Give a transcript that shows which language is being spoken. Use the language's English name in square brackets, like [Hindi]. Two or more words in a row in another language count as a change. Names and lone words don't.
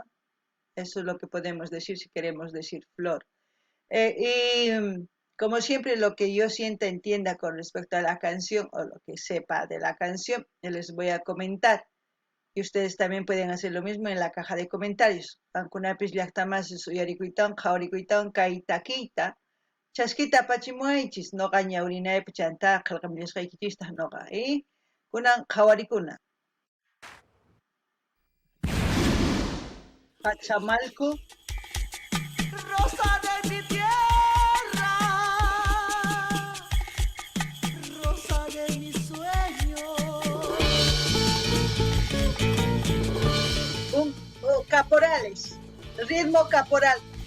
[Spanish] Eso es lo que podemos decir si queremos decir flor. Y como siempre, lo que yo sienta, entienda con respecto a la canción o lo que sepa de la canción, les voy a comentar. Y ustedes también pueden hacer lo mismo en la caja de comentarios. [Quechua] Ankunapis llaqtamas suyarikuytan, qhawarikuytan, kaytakiyta, chaskita apachimuaychis, noqa ñawrinaypi chanta qillqamillashqaykichistaq noqa. Kunan qhawarikuna. Hachamalcu. [Spanish] Rosa de mi tierra, rosa de mi sueño. Caporales, ritmo caporal.